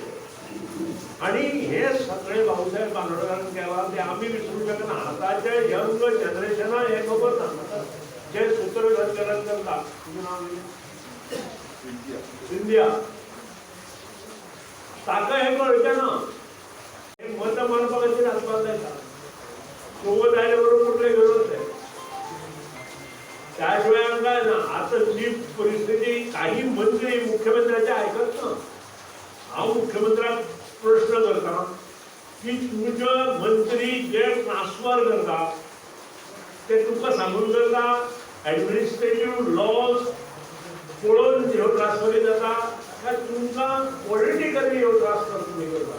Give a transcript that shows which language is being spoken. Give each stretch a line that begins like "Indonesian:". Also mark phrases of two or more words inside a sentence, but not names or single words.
Konkani: आणि हे सगळे भाऊसाहेब बांदोडकरान केला ते आमी विसरूंक शकना. आतांच्या
English: young generationak
Konkani: हे खबर ना. जे सूत्रधरकरण करता तुजें नांव सिंधिया, ताका हे कळचें ना. हे मत मारपा खातीर आसपाक जाता.
Marathi: सोबत आयले बरोबर कुठले गरज नाही. त्याशिवाय काय ना. आता जी परिस्थिती काही मंत्री मुख्यमंत्र्याचे ऐकत ना.
Konkani: हांव मुख्यमंत्र्याक प्रश्न करता की तुमचे मंत्री जे ट्रान्सफर करता ते तुमकां सांगून करता
English: administrative laws
Konkani: पळोवन ह्यो ट्रान्सफरी जाता काय तुमकां पॉलिटिकली ह्यो ट्रान्सफर तुमी करता?